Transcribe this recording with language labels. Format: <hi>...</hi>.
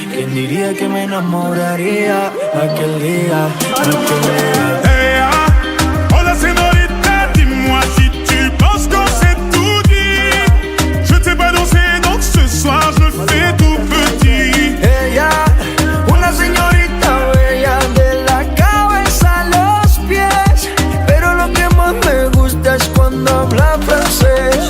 <es>¿Quién diría que me enamoraría aquel día, aquel día?</es> <fr>Hey, oh la señorita, dis-moi si tu penses qu'on s'est tout dit. Je t'ai pas dansé, donc ce soir je me fais tout petit.</fr> <es>Ella, una señorita bella de la cabeza a los pies, pero lo que más me gusta es cuando habla francés.</es>